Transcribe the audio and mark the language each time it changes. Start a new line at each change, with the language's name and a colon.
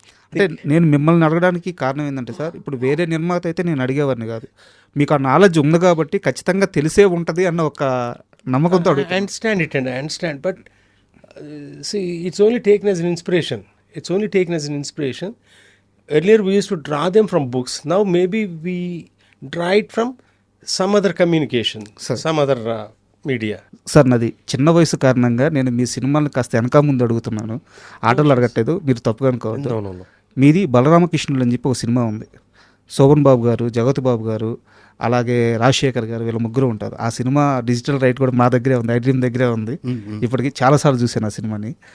Telugu: అంటే నేను మిమ్మల్ని అడగడానికి కారణం ఏంటంటే సార్, ఇప్పుడు వేరే నిర్మాత అయితే నేను అడిగేవాడిని కాదు, మీకు ఆ నాలెడ్జ్ ఉంది కాబట్టి ఖచ్చితంగా తెలిసే ఉంటుంది అన్న ఒక నమ్మకంతో
English: I understand it and I understand, but see, it's only taken as an inspiration. It's only taken as an inspiration. Earlier we used to draw them from books. Now maybe we draw it from some other communication, some other media.
Telugu: Sir నాది చిన్న వయసు కారణంగా నేను మీ సినిమాలను కాస్త వెనక ముందు అడుగుతున్నాను, ఆటలు అడగట్లేదు, మీరు తప్పుగా అనుకోవద్దు. మీది బలరామకృష్ణులు అని చెప్పి ఒక సినిమా ఉంది, శోభన్ బాబు గారు, జగత్ బాబు గారు, అలాగే రాజశేఖర్ గారు, వీళ్ళ ముగ్గురు ఉంటారు. ఆ సినిమా డిజిటల్ రైట్ కూడా మా దగ్గరే ఉంది, ఐడ్రీమ్ దగ్గరే ఉంది. ఇప్పటికి చాలాసార్లు చూశాను ఆ సినిమాని.